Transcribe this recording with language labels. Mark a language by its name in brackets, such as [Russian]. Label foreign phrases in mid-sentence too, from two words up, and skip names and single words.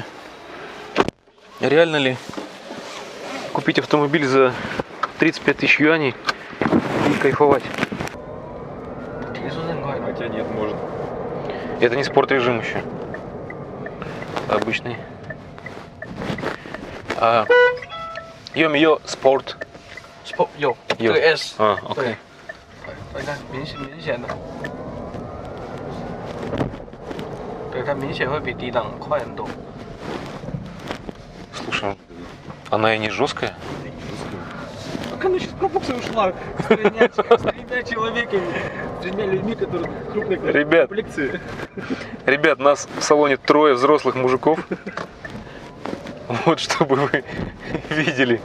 [Russian] Реально ли купить автомобиль за 35 тысяч юаней и кайфовать? Хотя нет, может. Это не спорт-режим еще. Обычный. Йо-мио, спорт. [Chinese] 有这个 S， [Russian] окей. [Chinese] 你看明显的，对，它明显会比低档快很多。 [Russian] Слушай, она и не жесткая. Как она сейчас пробукса ушла с тремя человеками, с тремя людьми, которые крупной комплекции. Ребят, нас в салоне трое взрослых мужиков. Вот, чтобы вы видели.